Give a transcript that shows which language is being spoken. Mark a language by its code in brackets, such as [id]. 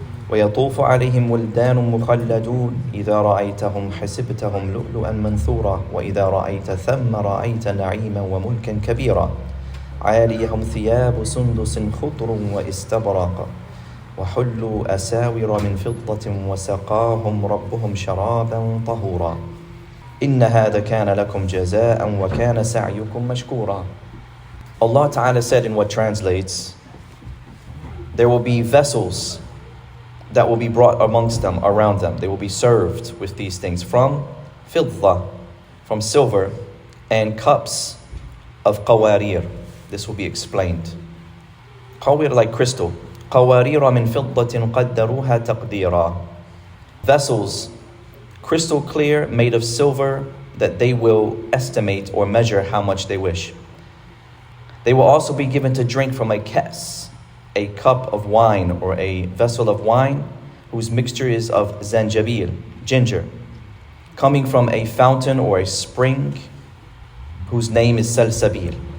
[ar] ويطوف عليهم ولدان مخلدون إذا رأيتهم حسبتهم لؤلؤا منثورا وإذا رأيت ثم رأيت نعيما وملكا كبيرا عاليهم ثياب سندس خضر واستبرق وحلوا أساور من فضة وسقاهم ربهم شرابا طهورا إن هذا كان لكم جزاء وكان سعيكم مشكورا. [en] Allah Ta'ala said in what translates, there will be vessels that will be brought amongst them, around them. They will be served with these things from fidda, from silver, and cups of qawarir. This will be explained. Qawir, like crystal. [ar] قوارير من فضة قدروها تقديرا. [en] Vessels, crystal clear, made of silver, that they will estimate or measure how much they wish. They will also be given to drink from a kes, a cup of wine or a vessel of wine whose mixture is of zanjabil, ginger, coming from a fountain or a spring whose name is salsabil.